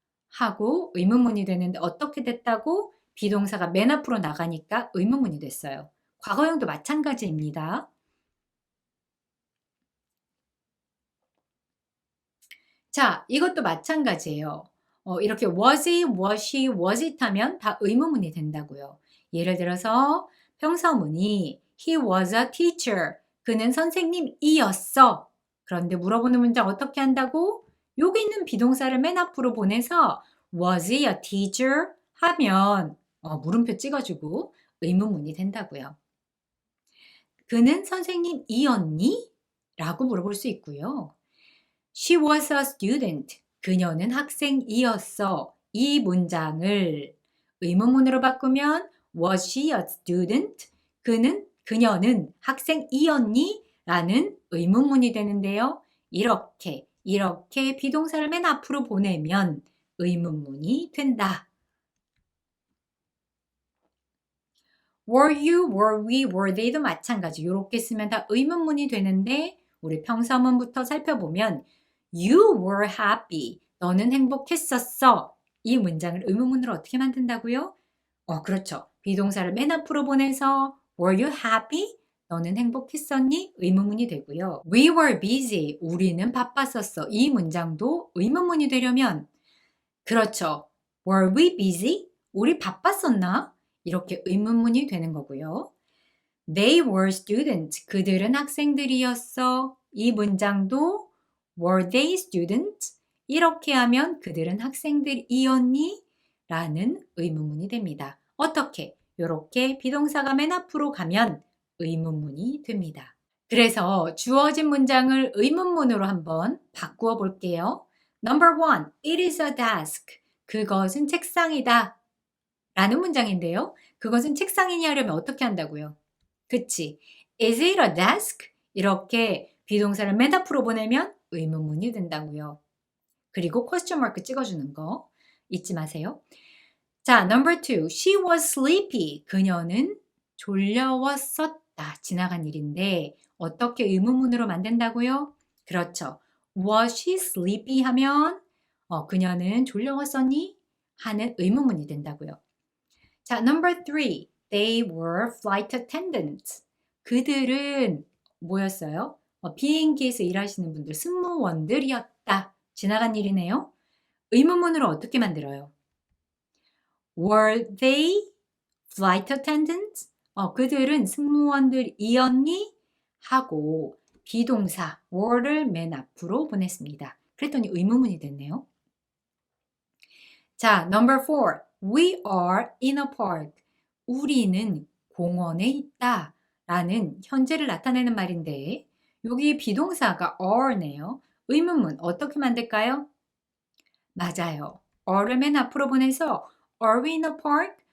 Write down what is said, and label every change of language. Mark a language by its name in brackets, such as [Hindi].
[Korean] 하고 의문문이 되는데 어떻게 됐다고? 비동사가 맨 앞으로 나가니까 의문문이 됐어요. 과거형도 마찬가지입니다. 자, 이것도 마찬가지예요. [English] 이렇게 was he, was she, was it [Korean] 하면 다 의문문이 된다고요. 예를 들어서 평서문이 [English] he was a teacher. [Korean] 그는 선생님이었어. 그런데 물어보는 문장 어떻게 한다고? 여기 있는 비동사를 맨 앞으로 보내서 [English] was he a teacher? [Korean] 하면 물음표 찍어주고 의문문이 된다고요. 그는 선생님이었니? 라고 물어볼 수 있고요. [English] She was a student. [Korean] 그녀는 학생이었어. 이 문장을 의문문으로 바꾸면 [English] Was she a student? [Korean] 그녀는 학생이었니? 라는 의문문이 되는데요. 이렇게 비동사를 맨 앞으로 보내면 의문문이 된다. [English] Were you, were we, were they도 마찬가지. [Korean] 이렇게 쓰면 다 의문문이 되는데 우리 평서문부터 살펴보면 [English] You were happy. [Korean] 너는 행복했었어. 이 문장을 의문문으로 어떻게 만든다고요? 그렇죠. 비동사를 맨 앞으로 보내서 [English] Were you happy? [Korean] 너는 행복했었니? 의문문이 되고요. [English] We were busy. [Korean] 우리는 바빴었어. 이 문장도 의문문이 되려면 그렇죠. [English] Were we busy? [Korean] 우리 바빴었나? 이렇게 의문문이 되는 거고요. [English] They were students. [Korean] 그들은 학생들이었어. 이 문장도 [English] Were they students? [Korean] 이렇게 하면 그들은 학생들이었니? 라는 의문문이 됩니다. 어떻게? 이렇게 비동사가 맨 앞으로 가면 의문문이 됩니다. 그래서 주어진 문장을 의문문으로 한번 바꾸어 볼게요. [English] Number 1. It is a desk. [Korean] 그것은 책상이다. 라는 문장인데요. 그것은 책상이니 하려면 어떻게 한다고요? 그치? [English] Is it a desk? [Korean] 이렇게 비동사를 맨 앞으로 보내면 의문문이 된다고요. 그리고 question mark 찍어주는 거 잊지 마세요. [English] 자, number 2. She was sleepy. [Korean] 그녀는 졸려웠었다. 지나간 일인데 어떻게 의문문으로 만든다고요? 그렇죠. [English] Was she sleepy [Korean] 하면 그녀는 졸려웠었니? 하는 의문문이 된다고요. [English] 자, number 3. They were flight attendants. [Korean] 그들은 뭐였어요? 비행기에서 일하시는 분들, 승무원들이었다. 지나간 일이네요. 의문문으로 어떻게 만들어요? [English] Were they flight attendants? [Korean] 그들은 승무원들이었니? 하고 비동사 were를 맨 앞으로 보냈습니다. 그랬더니 의문문이 됐네요. [English] 자, number 4. We are in a park. [Korean] 우리는 공원에 있다. 라는 현재를 나타내는 말인데 여기 비동사가 are네요. 의문문 어떻게 만들까요? 맞아요. [English] are를 [Korean] 맨 앞으로 보내서 [English] Are we in a park?